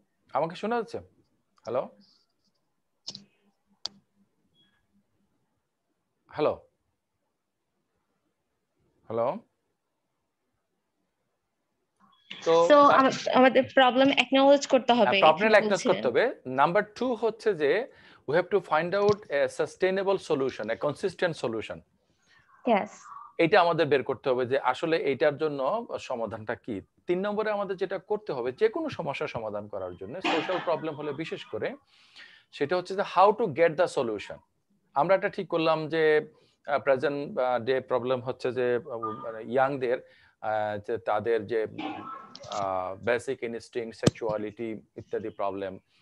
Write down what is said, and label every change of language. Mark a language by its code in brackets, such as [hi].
[bn] আমাকে শোনা যাচ্ছে? হ্যালো? হ্যালো? হ্যালো? তো সো আমাদের প্রবলেম acknowledge করতে হবে, প্রবলেম এখানে [en] acknowledge [bn] বলছিলেন। করতে হবে। নাম্বার 2 হচ্ছে যে [en] we have to find out a sustainable solution, a consistent solution. Yes. [bn] এইটা আমাদের বের করতে হবে যে আসলে এইটার জন্য সমাধানটা কি। ৩ নম্বরে আমাদের যেটা করতে হবে, যেকোনো সমস্যার সমাধান করার জন্য, সোশ্যাল প্রবলেম হলে বিশেষ করে, সেটা হচ্ছে যে [en] How to get the solution. [bn] আমরা এটা ঠিক করলাম যে প্রেজেন্ট ডে প্রবলেম হচ্ছে যে মানে ইয়াংদের যে তাদের যে বেসিক ইনস্টিংক্ট, সেক্সুয়ালিটি ইত্যাদি প্রবলেম।